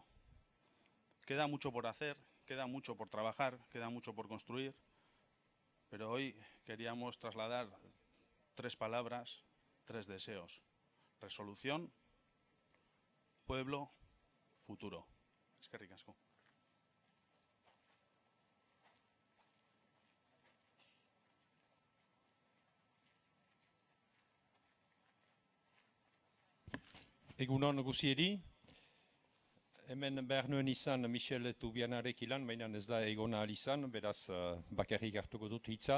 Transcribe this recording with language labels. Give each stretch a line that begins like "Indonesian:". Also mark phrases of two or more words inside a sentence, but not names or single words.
Spanish: Queda mucho por hacer, queda mucho por trabajar, queda mucho por construir, pero hoy queríamos trasladar 3 palabras, 3 deseos. Resolución, pueblo, futuro.
Basque: Eskerrik asko. Egunon guzieri, hemen behar nuen izan Michel Tubianarek ilan, baina ez da egon ahal izan, beraz bakarrik hartuko dut hitza.